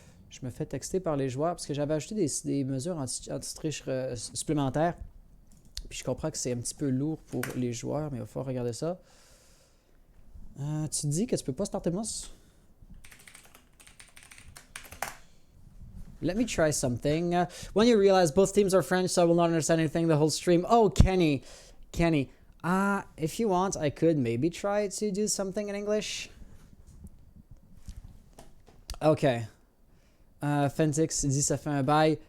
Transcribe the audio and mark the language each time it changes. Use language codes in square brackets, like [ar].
[fr] Je me fais texter par les joueurs parce que j'avais ajouté des mesures anti-triche supplémentaires. Puis je comprends que c'est un petit peu lourd pour les joueurs, mais il va falloir regarder ça. Tu dis que tu peux pas starter Moss? [en] Let me try something. When you realize both teams are French, so I will not understand anything the whole stream. Oh, Kenny. If you want, I could maybe try to do something in English. Okay. [fr] Fentix dit ça fait un bail.